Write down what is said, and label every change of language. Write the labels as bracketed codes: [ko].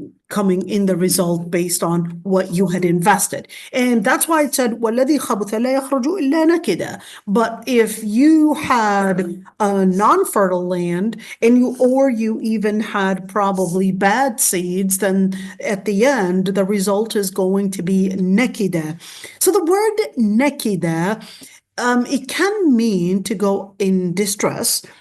[en] Coming in the result based on what you had invested. And that's why it said, [ar] وَالَّذِي خَبُثَ لَا يَخْرُجُ إِلَّا نَكِدًا. [en] But if you had a non-fertile land and you even had probably bad seeds, then at the end, the result is going to be nekida. So the word nekida, it can mean to go in distress.